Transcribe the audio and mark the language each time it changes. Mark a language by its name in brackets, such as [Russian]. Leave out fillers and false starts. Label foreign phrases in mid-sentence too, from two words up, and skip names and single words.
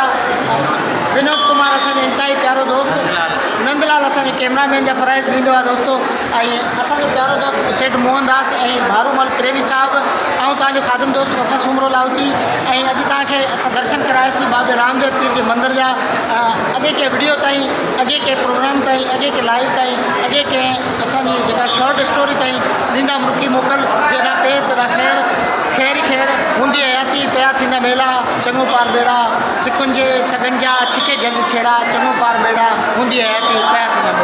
[Sindhi] विनोद कुमार असांजो इंतहाई प्यारो दोस्त नंदलाल असांजे कैमरामैन जा फ़राइज़ ॾींदो आहे दोस्तो ऐं असांजो प्यारो दोस्त सेठ मोहनदास ऐं भारूमल प्रेमी साहिबु ऐं तव्हांजो ख़ादिम दोस्त वफ़ा सुमरो लाहौती ऐं अॼु तव्हांखे असां दर्शन करायासीं बाबे रामदेव पीर जे मंदर जा अॻे के वीडियो ताईं अॻे के प्रोग्राम ताईं अॻे के लाइव ताईं अॻे के असांजी जेका [English] short story [Sindhi] ताईं ॾींदा मुर्की मोकल जेका पेर तदा ख़ैर ख़ैर हूंदी हयाती पिया थींदा मेला चङो पार बेड़ा सिकुंजे सगंजा छिके जल्द छेड़ा चङो पार बेड़ा हूंदी हयाती पिया